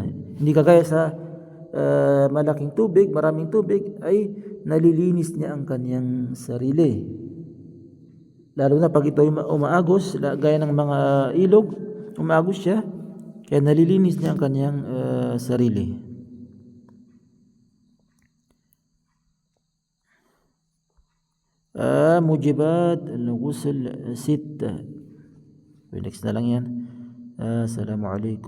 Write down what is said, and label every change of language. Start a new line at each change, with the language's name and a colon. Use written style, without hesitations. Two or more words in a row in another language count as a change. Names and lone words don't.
Filipino: Hindi kagaya sa malaking tubig, maraming tubig, ay nalilinis niya ang kaniyang sarili. Lalo na pag ito ay umaagos, gaya ng mga ilog, umaagos siya, kaya nalilinis niya ang kaniyang sarili.
Arabic: موجبات الغسل 6.
Filipino: Next na lang yan. Assalamualaikum.